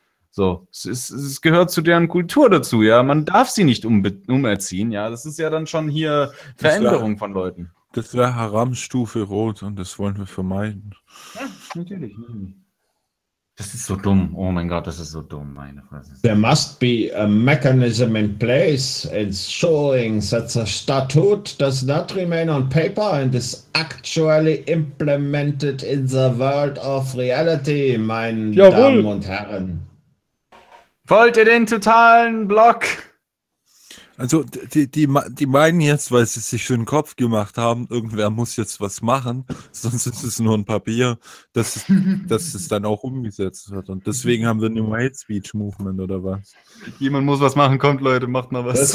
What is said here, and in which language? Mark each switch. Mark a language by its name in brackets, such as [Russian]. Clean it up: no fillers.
[German] So, es gehört zu deren Kultur dazu, ja. Man darf sie nicht umerziehen, ja. Das ist ja dann schon hier Veränderung von Leuten. Das wäre Haram-Stufe rot und das wollen wir vermeiden. Ja, natürlich. Das ist so dumm. Oh mein Gott, das ist so dumm, meine Fresse. [English] There must be a mechanism in place ensuring that the statute does not remain on paper and is actually implemented in the world of reality, [German] meine Damen und Herren. Wollt ihr den totalen Block? Also die meinen jetzt, weil sie sich schon den Kopf gemacht haben, irgendwer muss jetzt was machen, sonst ist es nur ein Papier, dass es dann auch umgesetzt wird. Und deswegen haben wir New Hate Speech Movement oder was? Jemand muss was machen, kommt Leute, macht mal was.